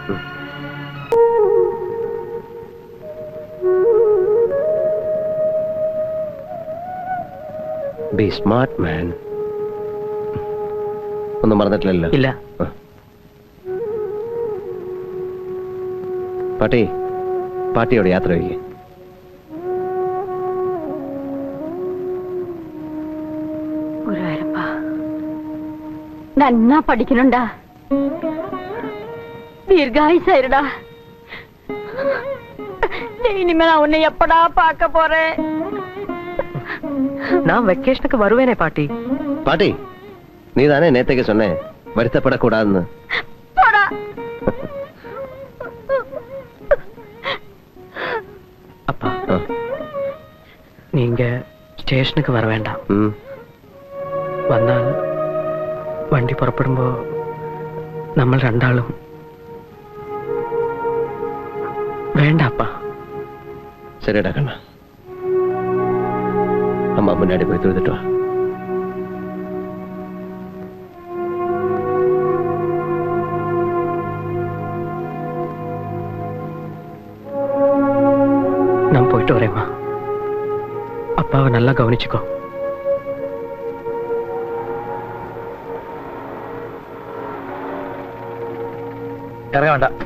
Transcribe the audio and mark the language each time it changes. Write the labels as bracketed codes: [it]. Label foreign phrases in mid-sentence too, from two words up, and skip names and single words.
[en] Be smart man. [ml] ഒന്നും മറന്നിട്ടില്ലല്ലോ? ഇല്ല. പാട്ടി, പാട്ടിയോട് യാത്ര വയ്ക്കേ. [ta] நன்னா படிக்கணும்டா, தீர்காயுசாயிருடா. இனிமே நான் உன்னை எப்படா பார்க்க போறேன்? நான் வெக்கேஷனுக்கு வருவேனே பாட்டி. பாட்டி, நீ தானே நேத்தைக்கு சொன்னேன் வருத்தப்படக்கூடாதுன்னு. அப்பா, நீங்க സ്റ്റേഷനുக்கு வர வேண்டாம். [ml] വന്നാൽ വണ്ടി പുറപ്പെടുമ്പോ നമ്മൾ രണ്ടാളും വേണ്ട അപ്പാ. [ta] சரிடா கண்ணா, அம்மா முன்னாடி போய் தொழுதுட்டு வா. நான் போயிட்டு வரேம்மா. அப்பாவை நல்லா கவனிச்சுக்கோ. [ml] ഇറങ്ങ വേണ്ട.